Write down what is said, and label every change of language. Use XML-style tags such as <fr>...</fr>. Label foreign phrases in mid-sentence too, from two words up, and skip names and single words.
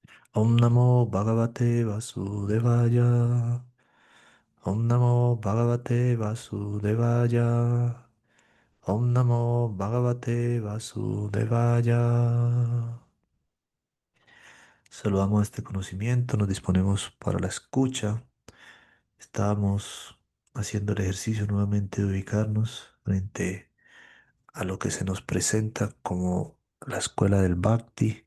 <sa>Om Namo Bhagavate Vasudevaya. Om Namo Bhagavate Vasudevaya. Om Namo Bhagavate Vasudevaya.</sa> <es>Saludamos este conocimiento, nos disponemos para la escucha. Estamos haciendo el ejercicio nuevamente de ubicarnos frente a lo que se nos presenta como la escuela del Bhakti.</es>